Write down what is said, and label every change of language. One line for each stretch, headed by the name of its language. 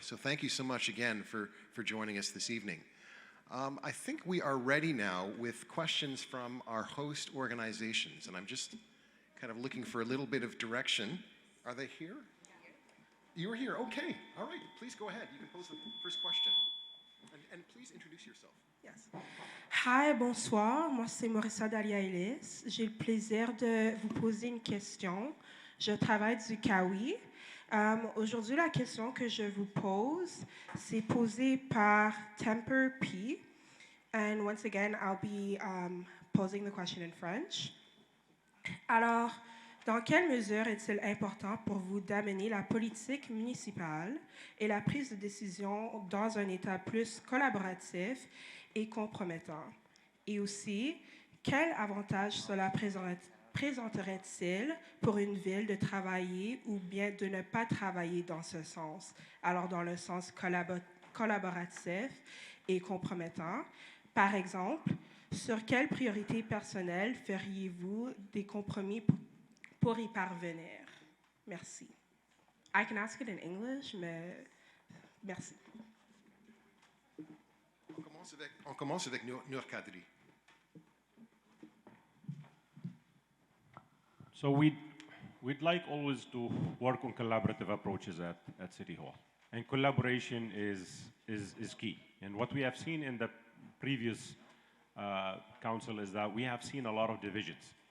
English: So thank you so much again for joining us this evening. I think we are ready now with questions from our host organizations, and I'm just kind of looking for a little bit of direction. Are they here? You're here, okay. All right, please go ahead. You can pose the first question. And please introduce yourself. Yes. Hi,
French: bonsoir. Moi, c'est Maurissa Dalia-Ellis. J'ai le plaisir de vous poser une question. Je travaille du Kawi. Aujourd'hui, la question que je vous pose, c'est posée par Temper P.
English: And once again, I'll be posing the question in French.
French: Alors, dans quelle mesure est-il important pour vous d'amener la politique municipale et la prise de décision dans un État plus collaboratif et compromettant? Et aussi, quel avantage cela présenterait-il pour une ville de travailler ou bien de ne pas travailler dans ce sens? Alors, dans le sens collaboratif et compromettant, par exemple, sur quelles priorités personnelles feriez-vous des compromis pour y parvenir? Merci.
English: I can ask it in English,
French: mais merci. On commence avec Nour Kadri.
English: So we'd like always to work on collaborative approaches at City Hall. And collaboration is key. And what we have seen in the previous council is that we have seen a lot of divisions.